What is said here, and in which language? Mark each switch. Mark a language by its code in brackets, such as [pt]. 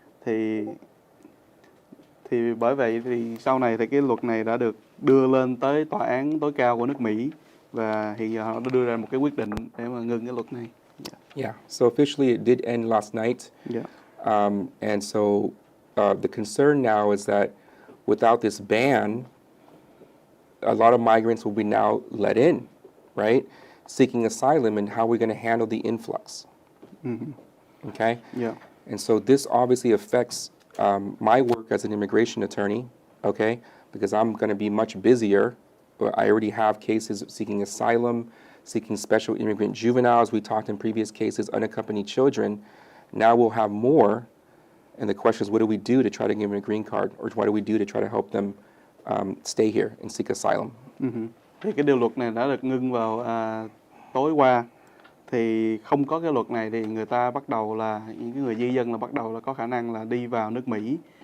[vi] Thì bởi vậy thì sau này thì cái luật này đã được đưa lên tới tòa án tối cao của nước Mỹ, và hiện giờ họ đã đưa ra một cái quyết định để mà ngưng cái luật này. [en] Yeah. So officially it did end last night. Yeah. And so the concern now is that without this ban, a lot of migrants will be now let in, right? Seeking asylum, and how we're going to handle the influx. Okay? Yeah. And so this obviously affects my work as an immigration attorney, okay? Because I'm going to be much busier. I already have cases seeking asylum, seeking special immigrant juveniles. We talked in previous cases, unaccompanied children. Now we'll have more. And the question is, what do we do to try to give them a green card? Or what do we do to try to help them stay here and seek asylum? [vi] Thì cái điều luật này đã được ngưng vào tối qua. Thì không có cái luật này thì người ta bắt đầu là, những cái người di dân là bắt đầu là có khả năng là đi vào nước Mỹ.